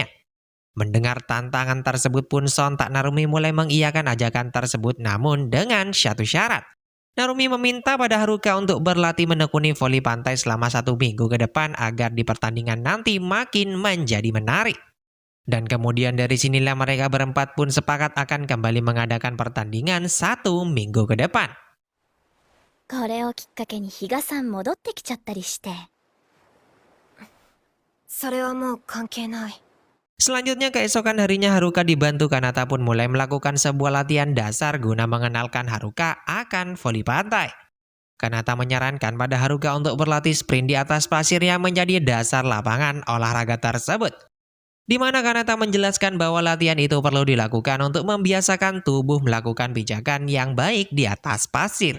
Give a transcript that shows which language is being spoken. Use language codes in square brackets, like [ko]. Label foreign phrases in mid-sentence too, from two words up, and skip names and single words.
[id] Mendengar tantangan tersebut pun sontak Narumi mulai mengiyakan ajakan tersebut namun dengan satu syarat. Narumi meminta pada Haruka untuk berlatih menekuni voli pantai selama 1 minggu ke depan agar di pertandingan nanti makin menjadi menarik. Dan kemudian dari sinilah mereka berempat pun sepakat akan kembali mengadakan pertandingan 1 minggu ke depan. [ja] これをきっかけに比嘉さん戻ってきちゃったりして。それはもう関係ない。 [id] Selanjutnya keesokan harinya Haruka dibantu Kanata pun mulai melakukan sebuah latihan dasar guna mengenalkan Haruka akan voli pantai. Kanata menyarankan pada Haruka untuk berlatih sprint di atas pasir yang menjadi dasar lapangan olahraga tersebut. Di mana Kanata menjelaskan bahwa latihan itu perlu dilakukan untuk membiasakan tubuh melakukan pijakan yang baik di atas pasir.